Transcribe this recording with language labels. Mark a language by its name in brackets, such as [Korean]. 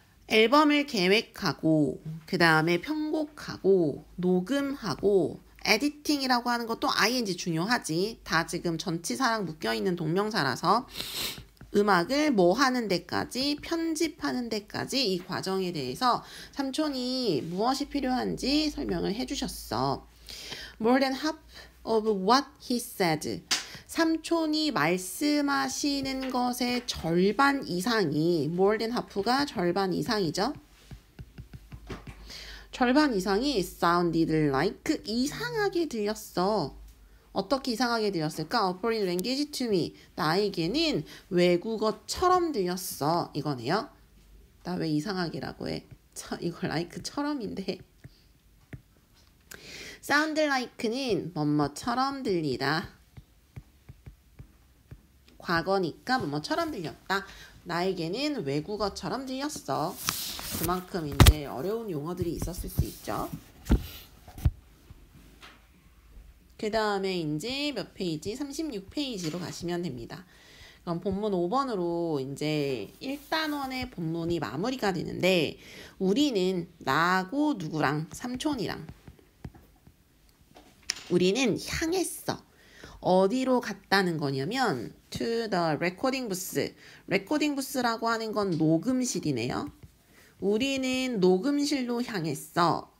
[Korean] 앨범을 계획하고 그 다음에 편곡하고 녹음하고 에디팅이라고 하는 것도 ing 중요하지. 다 지금 전치사랑 묶여있는 동명사라서 음악을 뭐 하는 데까지 편집하는 데까지 이 과정에 대해서 삼촌이 무엇이 필요한지 설명을 해주셨어. [English] More than half of what he said. [Korean] 삼촌이 말씀하시는 것의 절반 이상이 [English] more than half [Korean] 가 절반 이상이죠. 절반 이상이 [English] sounded like [Korean] 이상하게 들렸어. 어떻게 이상하게 들렸을까? [English] A foreign language to me. [Korean] 나에게는 외국어처럼 들렸어. 이거네요. 나 왜 이상하게라고 해? 이거 like처럼인데. [English] sound like [Korean] 는 뭐뭐처럼 들리다. 과거니까 뭐뭐처럼 들렸다. 나에게는 외국어처럼 들렸어. 그만큼 이제 어려운 용어들이 있었을 수 있죠. 그 다음에 이제 몇 페이지? 36페이지로 가시면 됩니다. 그럼 본문 5번으로 이제 1단원의 본문이 마무리가 되는데 우리는 나하고 누구랑 삼촌이랑 우리는 향했어. 어디로 갔다는 거냐면 [English] to the recording booth. [Korean] 레코딩 부스라고 하는 건 녹음실이네요. 우리는 녹음실로 향했어.